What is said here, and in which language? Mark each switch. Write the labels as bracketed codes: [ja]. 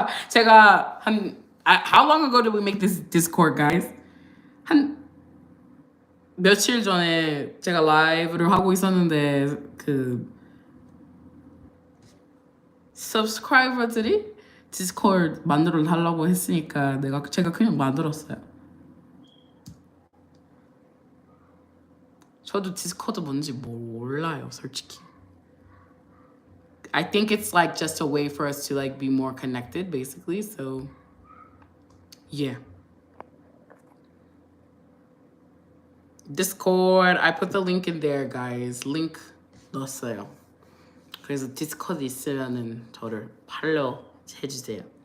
[ko] 제가 [en] how long ago did we make this Discord, guys? [ko] 한 며칠 전에 제가 라이브를 하고 있었는데 그 subscriber들이 디스코드 만들어 달라고 했으니까 제가 그냥 만들었어요. 저도 디스코드 뭔지 몰라요, 솔직히. [en] I think it's like just a way for us to like be more connected, basically. So, yeah. Discord. I put the link in there, guys. [ko] Link 넣었어요. 그래서 디스코드 있으면은 저를 팔로우 해주세요.